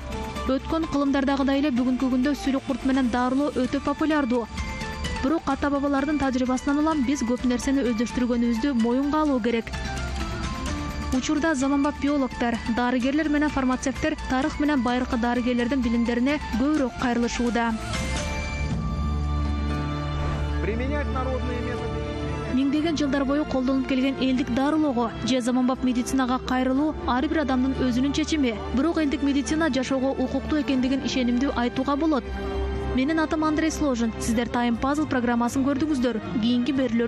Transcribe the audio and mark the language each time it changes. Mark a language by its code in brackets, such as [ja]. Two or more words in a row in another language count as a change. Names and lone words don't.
[ky] Өткөн кылымдардагыдай эле бүгүнкү күндө сүлүк курт менен дарылоо өтө популярдуу. Бирок ата-бабалардын тажрыйбасынан улам биз көп нерсени өздөштүргөнүбүздү моюнга алуу керек. Учурда заманбап биологтор, дарыгерлер менен фармацевттер тарых менен байыркы дарыгерлердин билимдерине көбүрөөк кайрылышууда. [ru] Применять народные методы. [ky] Миңдеген жылдар бою колдонуп келген элдик дарылоого же заманбап медицинага кайрылуу ар бир адамдын өзүнүн чечими. Бирок элдик медицина жашоого укуктуу экендигин ишенимдүү айтууга болот. Менин атым Андрей Сложин. Сиздер Time Puzzle программасын көрдүңүздөр.